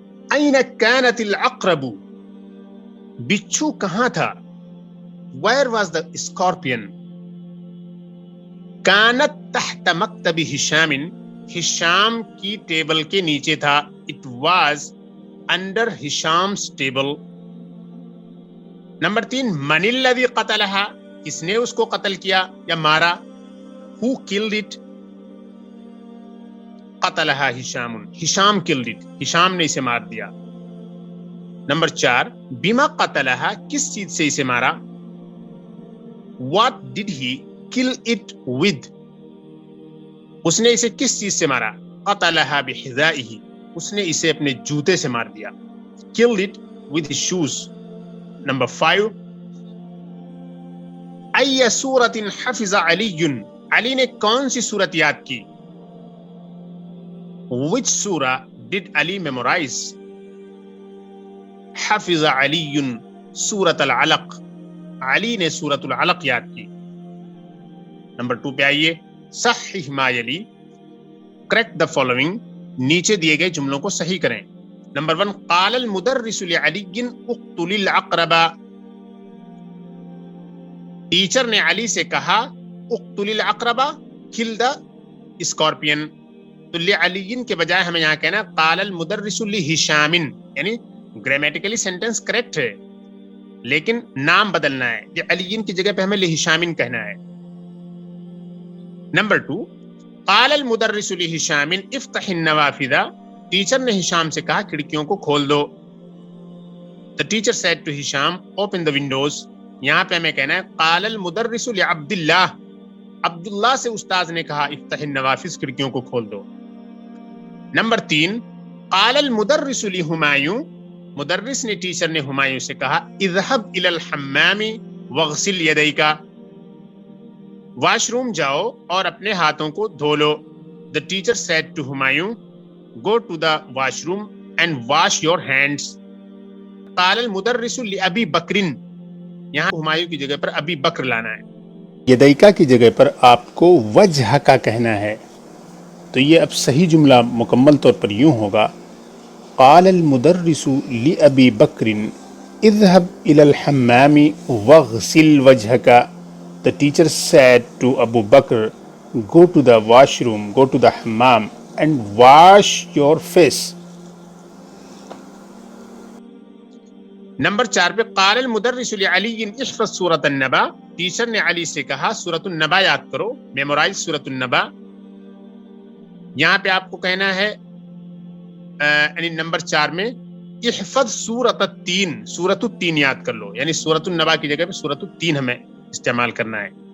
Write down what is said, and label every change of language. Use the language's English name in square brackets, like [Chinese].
[Arabic] این کانت العقرب, [Urdu] بچھو کہاں تھا؟ [English] Where was the scorpion? [Arabic] کانت تحت مکتب ہشام, [Urdu] ہشام کی ٹیبل کے نیچے تھا. [English] It was under Hisham's table. [Urdu] Number 3, [Arabic] من الذی قتلہا, [Urdu] کس نے اس کو قتل کیا یا مارا؟ [English] Who killed it? [Arabic] قتلہا ہشام, [Urdu] Hisham [English] killed it, [Urdu] ہشام نے اسے مار دیا. نمبر 4, [Arabic] بما قتلہا, [Urdu] کس چیز سے اسے مارا؟ [English] What did he kill it with? [Urdu] اس نے اسے کس چیز سے مارا؟ [Arabic] قتلہا بحذائہ, [Urdu] اس نے اسے اپنے جوتے سے مار دیا. [English] Killed it with his shoes. [Urdu] Number 5, [Arabic] ای سورۃ حفظ علی, [Urdu] علی نے کون سی سورت یاد کی؟ [English] Which surah did Ali memorize? [Arabic] حفظ علی سورۃ العلق, [Urdu] علی نے سورۃ العلق یاد کی. نمبر 2 پہ آئیے, [Arabic] صحح ما یلی, [English] correct the following, [Urdu] نیچے دیے گئے جملوں کو صحیح کریں. نمبر 1, [Arabic] قال المدرس لعلی اقتل العقرب, [Urdu] ٹیچر نے علی سے کہا [Arabic] اقتل العقرب, [English] Kill the scorpion. [Urdu] تو لعلی کے بجائے ہمیں یہاں کہنا [Arabic] قال المدرس لہشام, [Urdu] یعنی [English] grammatically sentence correct [Urdu] ہے لیکن نام بدلنا ہے, یہ علی کی جگہ پہ ہمیں لہشام کہنا ہے. نمبر 2, [Arabic] قال المدرس لہشام افتح النوافذ, [Urdu] ٹیچر نے ہشام سے کہا کھڑکیوں کو کھول دو. [English] The teacher said to Hisham open the windows. [Urdu] یہاں پہ ہمیں کہنا ہے [Arabic] قال المدرس لعبد اللہ, [Urdu] عبداللہ سے استاذ نے کہا [Arabic] افتح النوافذ, [Urdu] کھڑکیوں کو کھول دو. نمبر 3, [Arabic] قال المدرس لہمایوں, [Urdu] مدرس نے ٹیچر نے ہمایوں سے کہا [Arabic] اذهب الى الحمام واغسل یدیک, [Urdu] واش روم جاؤ اور اپنے ہاتھوں کو دھو لو. [English] The teacher said to Humayun go to the washroom and wash your hands. [Arabic] قال المدرس لأبی بکر, [Urdu] یہاں ہمایوں کی جگہ پر ابی بکر لانا ہے. یدیکا کی جگہ پر آپ کو وجہ کا کہنا ہے. تو یہ اب صحیح جملہ مکمل طور پر یوں ہوگا, [Arabic] قال المدرس لأبی بکر اذهب الى الحمام واغسل وجهك. [English] The teacher said to Abu Bakr, go to the washroom, go to the hammam and wash your face. [Urdu] Number 4 پہ [Arabic] قال المدرس لعلی احفظ سورۃ النبا, [Urdu] ٹیچر نے علی سے کہا سورۃ النبا یاد کرو, میمورائز سورۃ النبا. یہاں پہ آپ کو کہنا ہے یعنی نمبر 4 میں [Arabic] احفظ سورۃ التین, [Urdu] سورۃ التین یاد کر لو, یعنی سورۃ النبا کی جگہ پہ سورۃ التین ہمیں استعمال کرنا ہے.